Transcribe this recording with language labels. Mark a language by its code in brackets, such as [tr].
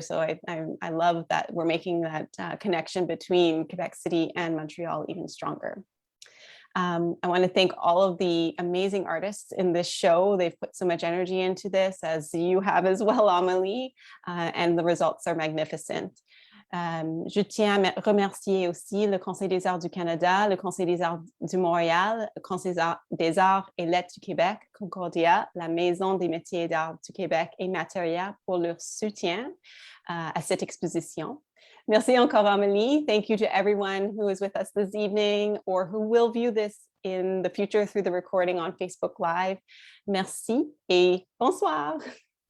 [en] So I love that we're making that connection between Quebec City and Montreal even stronger. I want to thank all of the amazing artists in this show. They've put so much energy into this, as you have as well, Amélie, and the results are magnificent. [fr] Je tiens à remercier aussi le Conseil des arts du Canada, le Conseil des arts du Montréal, le Conseil des arts et lettres du Québec, Concordia, la Maison des métiers d'art du Québec et Materia pour leur soutien à cette exposition. Merci encore, Amélie. [en] Thank you to everyone who is with us this evening or who will view this in the future through the recording on Facebook Live. [fr] Merci et bonsoir.